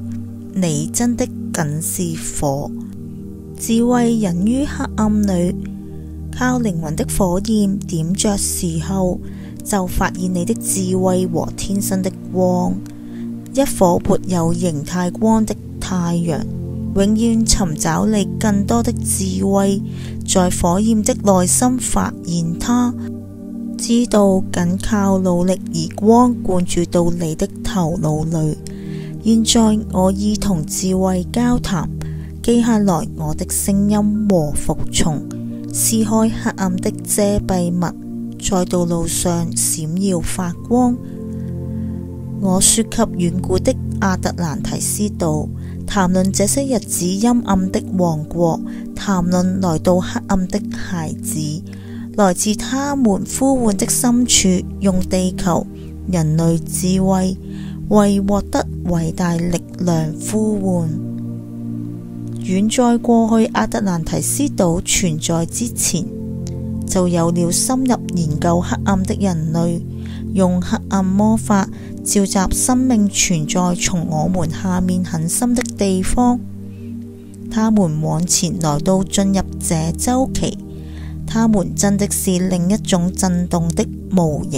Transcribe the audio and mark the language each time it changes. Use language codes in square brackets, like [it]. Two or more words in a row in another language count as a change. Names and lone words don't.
[zh] 你真的僅是火，智慧隱於黑暗裏，靠靈魂的火焰點着時候，就發現你的智慧和天生的光，一顆沒有形態光的太陽。永遠尋找你更多的智慧，在火焰的內心發現它，知道僅靠努力而光灌注到你的頭腦裏。現在我已同智慧交談，記下來我的聲音和服從，撕開黑暗的遮蔽物，在道路上閃耀發光。我說給遠古的亞特蘭提斯島，談論這些日子陰暗的王國，談論來到黑暗的孩子，來自他們呼喚的深處，用地球人類智慧為獲得偉大力量呼喚。遠在過去亞特蘭提斯島存在之前，就有了深入研究黑暗的人類，用黑暗魔法召集生命存在從我們下面很深的地方。他們往前來到進入這周期，他們真的是另一種震動的模型。